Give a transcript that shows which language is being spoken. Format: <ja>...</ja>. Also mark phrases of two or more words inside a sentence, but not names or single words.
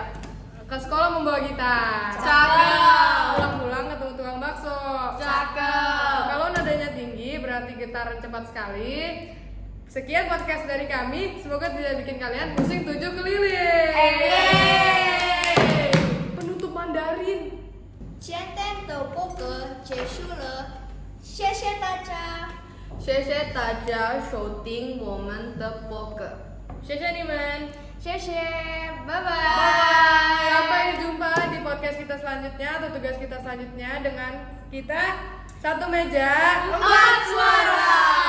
<id>Ke sekolah membawa gitar. Cakep. Pulang-pulang ketemu tukang bakso. Cakep. Kalau nadanya tinggi berarti gitar cepat sekali. Sekian podcast dari kami. Semoga tidak bikin kalian pusing 7 keliling. Penutup Mandarin.</id> <zh>今天的播客结束了，谢谢大家。谢谢大家收听我们的播客。谢谢你们。</zh> <en>Bye bye.</en> <id>Sampai jumpa di podcast kita selanjutnya atau tugas kita selanjutnya dengan kita satu meja 4 suara.</id>